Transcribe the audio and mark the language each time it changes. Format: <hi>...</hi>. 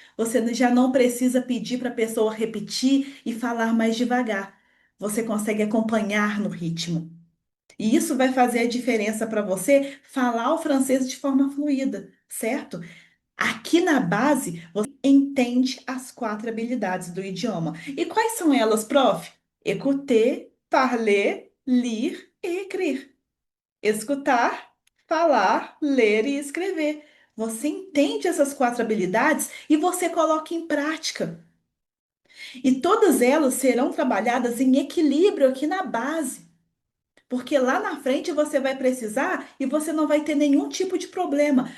<pt>Você já não precisa pedir para a pessoa repetir e falar mais devagar. Você consegue acompanhar no ritmo. E isso vai fazer a diferença para você falar o francês de forma fluida, certo? Aqui na base, você entende as quatro habilidades do idioma. E quais são elas, prof?</pt> <fr>Écouter, parler, lire e écrire.</fr> <pt>Escutar, falar, ler e escrever. Você entende essas quatro habilidades e você coloca em prática. E todas elas serão trabalhadas em equilíbrio aqui na base. Porque lá na frente você vai precisar e você não vai ter nenhum tipo de problema.</pt>